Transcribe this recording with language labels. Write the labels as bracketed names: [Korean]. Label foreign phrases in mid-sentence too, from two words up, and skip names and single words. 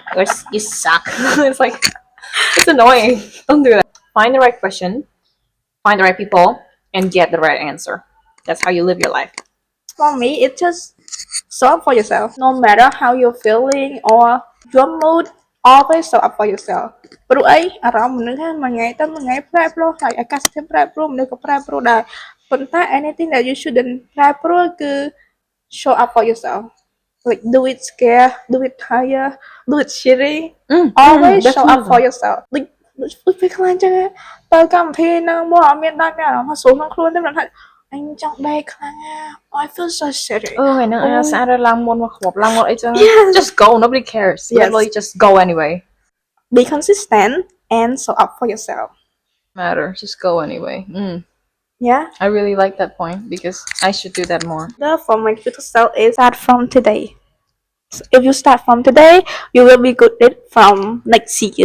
[English] You suck. It's like, it's annoying. Don't do that. Find the right question, find the right people, and get the right answer. That's how you live your life. For me, it's just show up for yourself. No matter how you're feeling or your mood, always show up for yourself. [Khmer] ព្រោះអីអារម្មណ៍មនុស្សហ្នឹងមួយថ្ងៃទៅមួយថ្ងៃប្រែប្រួលហើយអាកាសធាតុប្រែប្រួលមនុស្សក៏ប្រែប្រួលដែរប៉ុន្តែ [English] anything that you shouldn't [Khmer] ប្រែប្រួលគឺ [English] show up for yourself. Like do it scared, do it tired, do it shitty. Always show up for yourself. [Khmer] Like ដូចពេលខ្លាចចឹងទៅកម្មវិធីហ្នឹងមកអត់មានដល់មានអារម្មណ៍ថាស្រួលក្នុងខ្លួនទេមិនថាអញចង់ដេកខ្លាំងណាស់ [English] I feel so shitty. [Khmer] ថ្ងៃហ្នឹងអាស្អាតឡើងមុនមកខ្វប់ឡើងមុនអីចឹង [English] just go, nobody cares. Literally just go anyway. Be consistent and show up for yourself. Matter, just go anyway. Yeah. I really like that point because I should do that more. For my future self is start from today. So if you start from today, you will be good at from next year.